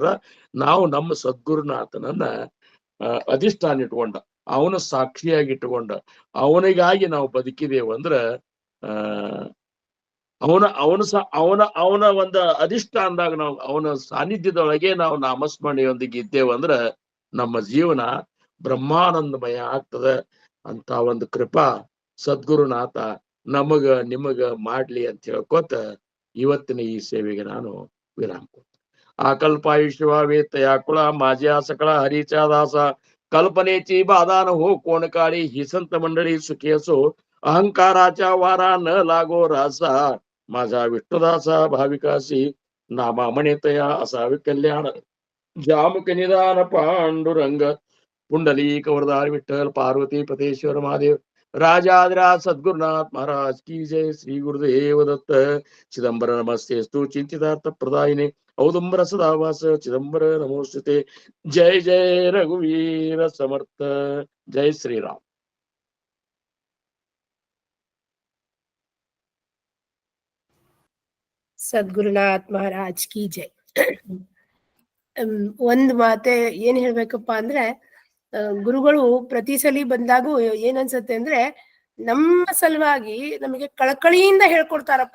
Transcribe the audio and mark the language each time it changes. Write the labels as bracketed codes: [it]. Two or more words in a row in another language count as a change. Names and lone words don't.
[kn] ನಾವು ನಮ್ಮ ಸದ್ಗುರುನಾಥನನ್ನ ಅಧಿಷ್ಠಾನ ಇಟ್ಕೊಂಡ, ಅವನ ಸಾಕ್ಷಿಯಾಗಿ ಇಟ್ಟುಕೊಂಡ, ಅವನಿಗಾಗಿ ನಾವು ಬದುಕಿದೇವು ಅಂದ್ರ ಅವನ ಒಂದು ಅಧಿಷ್ಠಾನದಾಗ ನಾವು ಅವನ ಸಾನ್ನಿಧ್ಯದೊಳಗೆ ನಾವು ನಾಮಸ್ಮರಣೆಯೊಂದಿಗೆ ಇದ್ದೇವಂದ್ರ ನಮ್ಮ ಜೀವನ ಬ್ರಹ್ಮಾನಂದಮಯ ಆಗ್ತದ. ಅಂತ ಒಂದು ಕೃಪಾ ಸದ್ಗುರುನಾಥ ನಮಗ ನಿಮಗ ಮಾಡ್ಲಿ ಅಂತ ಹೇಳ್ಕೋತ ಇವತ್ತಿನ ಈ ಸೇವೆಗೆ ನಾನು ವಿರಾಮ ಕೊಡ್ತೇನೆ. [mr] आकल्पायुष्य व्हावे तया कुळा माझ्या सकळ हरिच्या दासा कल्पनेची बाधान हो कोण काळी ही संत मंडळी सुखी अहंकाराच्या वारा न लागो रासा माझा विष्णुदासा भाविकासी नामा म्हणेतया असावे कल्याण जामक निदान पांडुरंग पुंडलिक वरदार विठ्ठल पार्वती पतेश्वर महादेव राजाधिराज सद्गुरुनाथ महाराज की जय. श्री गुरुदेव दत्त. [sa] चिदंबर नमस्तेस्तु चिंतितार्थ प्रदायिने औदुंबर सदावास चिदंबर नमोस्तुते. [mr] जय जय रघुवीर समर्थ. जय श्रीराम. [hi] सद्गुरुनाथ महाराज की जय. [kn] ಒಂದ್ ಮಾತೆ ಏನ್ ಹೇಳ್ಬೇಕಪ್ಪ ಅಂದ್ರೆ, ಗುರುಗಳು ಪ್ರತಿ ಸಲಿ ಬಂದಾಗೂ ಏನ್ ಅನ್ಸತ್ತೆ ಅಂದ್ರೆ ನಮ್ಮ ಸಲುವಾಗಿ ನಮಗೆ ಕಳಕಳಿಯಿಂದ ಹೇಳ್ಕೊಡ್ತಾರಪ್ಪ.